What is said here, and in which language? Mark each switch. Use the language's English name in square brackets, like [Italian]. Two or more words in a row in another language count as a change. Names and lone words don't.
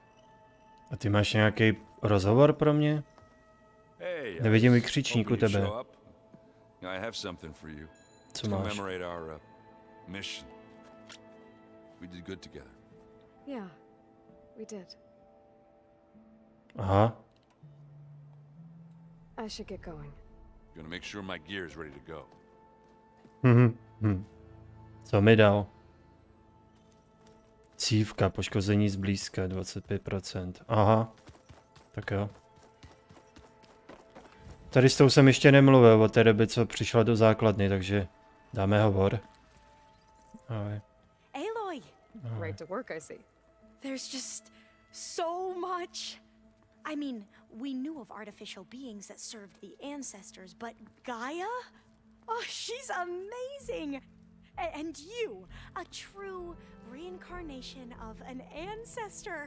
[Czech] A ty máš nějaký rozhovor pro mě? [English] Hey, [Czech] Nevidím vykřičník u [English] hoping you'd [Czech] tebe. [English] show up. I have something for you. [Czech] Co To máš? [English] commemorate our mission. We did good together. Yeah, we did. [Czech] Aha. [English] I should get going. Gonna make sure my gear is ready to go. [Czech] Co mi dal? Cívka, poškození zblízka, 25%. Aha. Tak jo. Tady s tou jsem ještě nemluvil od té doby, co přišla do základny, takže dáme hovor. Ahoj. [English] Aloy, Right to work, I see. there's just so much. I mean, we knew of artificial beings that served the ancestors, but Gaia? Oh, she's amazing! And you, a true reincarnation of an ancestor.